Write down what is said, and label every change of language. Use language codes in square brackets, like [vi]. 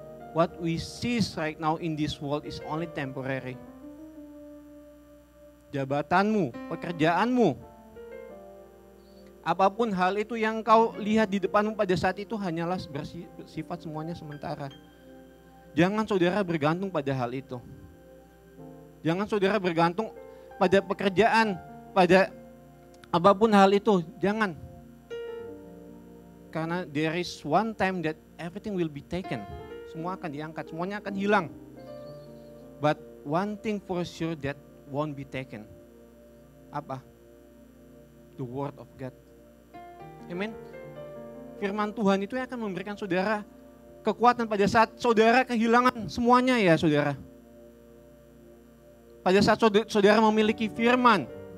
[en] What we see right now in this world is only temporary. [id] Jabatanmu, pekerjaanmu, apapun hal itu yang kau lihat di depanmu pada saat itu hanyalah bersifat semuanya sementara. Jangan saudara bergantung pada hal itu. Jangan saudara bergantung pada pekerjaan, pada apapun hal itu. Jangan. Karena [en] there is one time that everything will be taken. [id] Semua akan diangkat, semuanya akan hilang. [en] But one thing for sure that won't be taken. [id] Apa? [en] the word of God. Amen. [id] Firman Tuhan itu yang akan memberikan saudara kekuatan pada saat saudara kehilangan semuanya ya saudara. Pada saat saudara memiliki firman.